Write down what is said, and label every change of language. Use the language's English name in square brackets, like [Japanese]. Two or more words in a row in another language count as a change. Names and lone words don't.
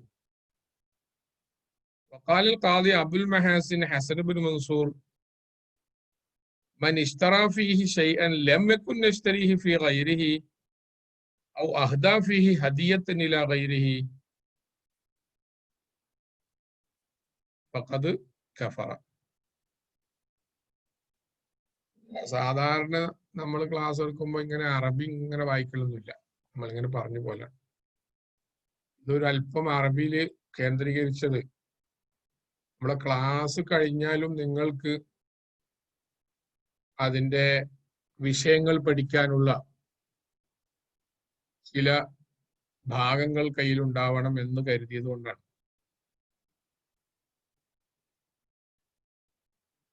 [Arabic] وقال القاضي أبو المحاسن حسن بن منصور من اشترى فيه شيئا لم يكن يشتريه في غيره أو أهدى فيه هدية إلى غيره فقد كفر. [Malayalam] സാധാരണ നമ്മൾ ക്ലാസ് എടുക്കുമ്പോൾ ഇങ്ങനെ അറബി ഇങ്ങനെ വായിക്കലൊന്നുമില്ല, നമ്മളിങ്ങനെ പറഞ്ഞു പോലെ. ഇതൊരു അല്പം അറബിയിൽ കേന്ദ്രീകരിച്ചത് നമ്മളെ ക്ലാസ് കഴിഞ്ഞാലും നിങ്ങൾക്ക് അതിൻ്റെ വിഷയങ്ങൾ പഠിക്കാനുള്ള ചില ഭാഗങ്ങൾ കയ്യിലുണ്ടാവണം എന്ന് കരുതിയത് കൊണ്ടാണ്.